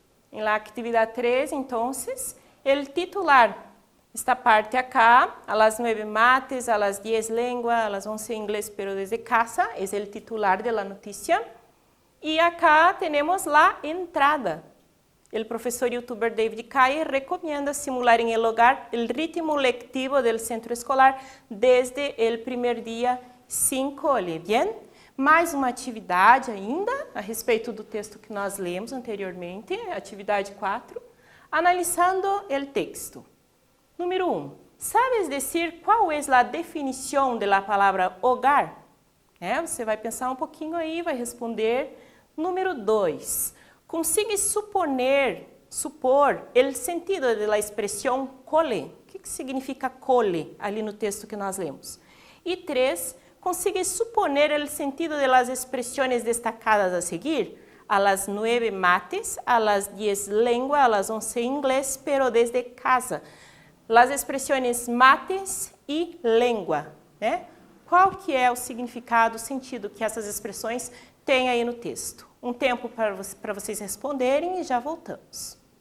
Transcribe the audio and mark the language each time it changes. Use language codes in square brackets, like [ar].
[es] En la actividad 3, entonces, el titular, esta parte acá, a las 9 mates, a las 10 lengua, a las 11 inglés, pero desde casa, es el titular de la noticia. Y acá tenemos la entrada. El profesor youtuber David Caye recomienda simular en el hogar el ritmo lectivo del centro escolar desde el primer día sin cole, ¿bien? [pt] Mais uma atividade ainda, a respeito do texto que nós lemos anteriormente, atividade 4, analisando o texto. Número 1. [es] ¿Sabes decir [pt] qual é a definição de la palavra hogar? Você vai pensar um pouquinho aí, vai responder. Número 2. ¿Consigues supor o sentido de la expressão cole? O que significa cole ali no texto que nós lemos? E 3. [es] ¿Consigues suponer el sentido de las expresiones destacadas a seguir? A las 9 mates, a las 10 lengua, a las 11 inglés, pero desde casa. Las expresiones mates e lengua, né? [pt] Qual que é o significado, o sentido que essas expressões têm aí no texto? Um tempo para vocês responderem e já voltamos.